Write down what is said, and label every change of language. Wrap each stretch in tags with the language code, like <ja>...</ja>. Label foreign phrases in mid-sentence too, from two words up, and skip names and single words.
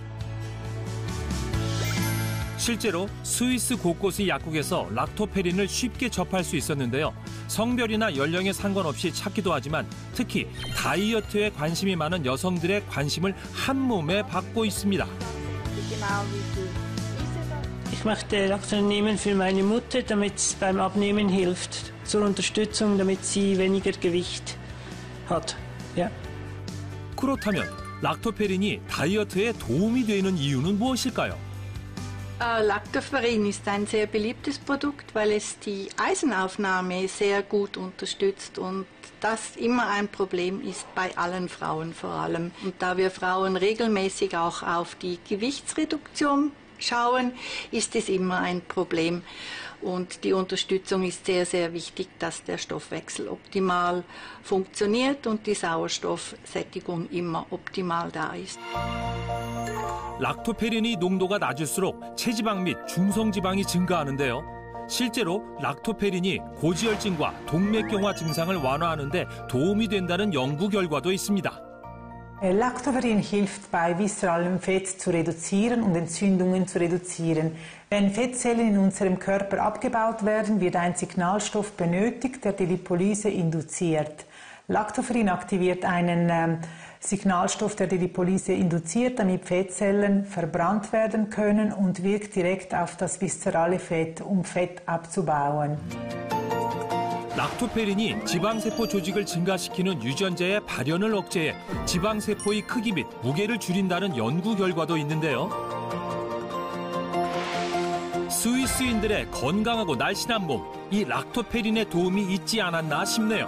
<ko>실제로 스위스 곳곳의 약국에서 락토페린을 쉽게 접할 수 있었는데요. 성별이나 연령에 상관없이 찾기도 하지만 특히 다이어트에 관심이 많은 여성들의 관심을 한 몸에 받고 있습니다.</ko> <de>Ich möchte Lactoferrin nehmen für meine Mutter, damit es beim Abnehmen hilft, zur Unterstützung, damit sie weniger Gewicht hat. Ja.</de> <ko>그렇다면 락토페린이 다이어트에 도움이 되는 이유는 무엇일까요?</ko> <de>Lactoferrin ist ein sehr beliebtes Produkt, weil es die Eisenaufnahme sehr gut unterstützt und das immer ein Problem ist bei allen Frauen vor allem. Und da wir Frauen regelmäßig auch auf die Gewichtsreduktion schauen, ist es immer ein Problem. Und die Unterstützung ist sehr, sehr wichtig, dass der Stoffwechsel optimal funktioniert und die Sauerstoffsättigung immer optimal da ist.</de> <ko>락토페린의 농도가 낮을수록 체지방 및 중성지방이 증가하는데요. 실제로 락토페린이 고지혈증과 동맥경화 증상을 완화하는 데 도움이 된다는 연구 결과도 있습니다.</ko> <de>Lactoferrin hilft bei viszeralem Fett zu reduzieren und Entzündungen zu reduzieren. Wenn Fettzellen in unserem Körper abgebaut werden, wird ein Signalstoff benötigt, der die Lipolyse induziert. Lactoferrin aktiviert einen Signalstoff, der die Lipolyse induziert, damit Fettzellen verbrannt werden können und wirkt direkt auf das viszerale Fett, um Fett abzubauen.</de> <ko>락토페린이 지방세포 조직을 증가시키는 유전자의 발현을 억제해 지방세포의 크기 및 무게를 줄인다는 연구 결과도 있는데요. 스위스인들의 건강하고 날씬한 몸, 이 락토페린의 도움이 있지 않았나 싶네요.</ko>